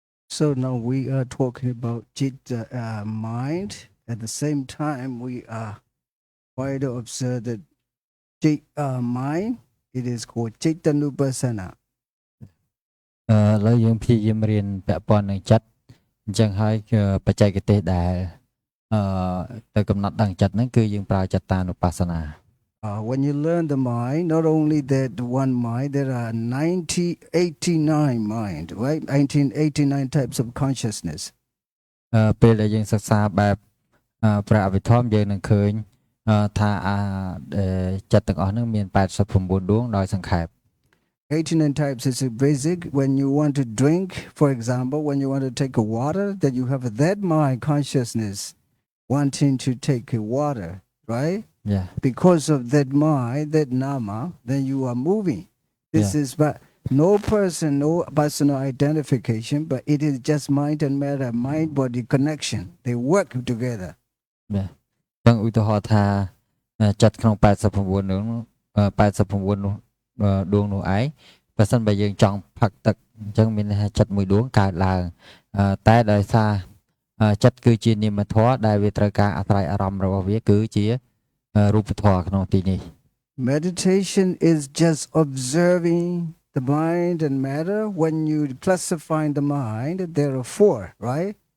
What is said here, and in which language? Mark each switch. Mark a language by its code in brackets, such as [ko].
[en] So now we are talking about mind. At the same time, we are quite to observe that mind. It is called Chaitanupasana. [km] ឥឡូវយើងព្យាយាមរៀនពាក់ព័ន្ធនឹងចិត្តអញ្ចឹងហើយគឺបច្ចេកទេសដែលអឺទៅកំណត់ដឹងចិត្តហ្នឹងគឺយើងប្រើចតានុបស្សនា [en] When you learn the mind, not only that one mind, there are 89 mind, right? 1989 types of consciousness. [km] ពេលដែលយើងសិក្សាបែបព្រះអភិធម្មយើងនឹងឃើញថាចិត្តទាំងអស់ហ្នឹងមាន89ដួងដោយសង្ខេប [en] 89 types is a basic. When you want to drink, for example, when you want to take a water, that you have that mind consciousness wanting to take a water, right? Yeah. Because of that mind, that nama, then you are moving. This is but no person, no personal identification, but it is just mind and matter, mind-body connection. They work together. [km] បាទអញ្ចឹងឧទាហរណ៍ថាចិត្តក្នុង89នោះ89នោះដួងនោះឯងបើសិនបើយើងចង់ផឹកទឹកអញ្ចឹងមានន័យថាចិត្តមួយដួងកើតឡើងតែដោយសារចិត្តគឺជានាមធម៌ដែលវាត្រូវការអាស្រ័យអារម្មណ៍របស់វាគឺជារូបធម៌ក្នុងទីនេះ [en] Meditation is just observing the mind and matter. When you classify the mind, there are four, right?